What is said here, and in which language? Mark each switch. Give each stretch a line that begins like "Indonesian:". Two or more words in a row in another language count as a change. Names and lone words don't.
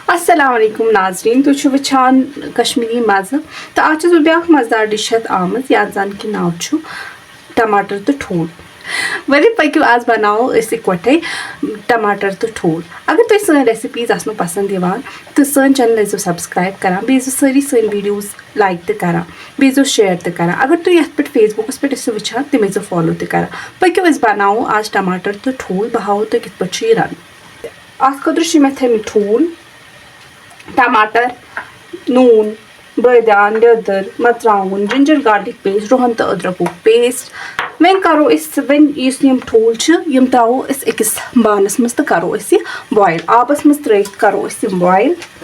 Arabic: السلام عليكم
Kashmiri: नाज़रीन तुम वुचान कश्मीरी मज़ तो आज बह ब्याक मज़ेदार डिश आमत याद जान कि नाव टमाटर तो ठूल वली पक्यू आज बनाओ इकट्ठे टमाटर तो ठूल अगर तुम सन रेसिपीज आसनो पसंद यवान तो सन
English: channel subscribe
Kashmiri: करान बेजो सारी सन वीडियोस लाइक तो करान बेजो शेयर तो करान अगर तुम ये पे फेसबुकस पे वुचान तम फॉलो तो करान पक्यू बनाओ आज टमाटर तो ठूल बह हाओ तुम कित पे रन अत खुद मे थे ठूल टमाटर नून बदान लिदर मरचांगन
English: ginger garlic paste
Kashmiri: रुहन तो अदरक पेस्ट वन करो वन ठूल त्रो अकिस बानस मज तो करो बॉयल आबस मज त्र करो बॉयल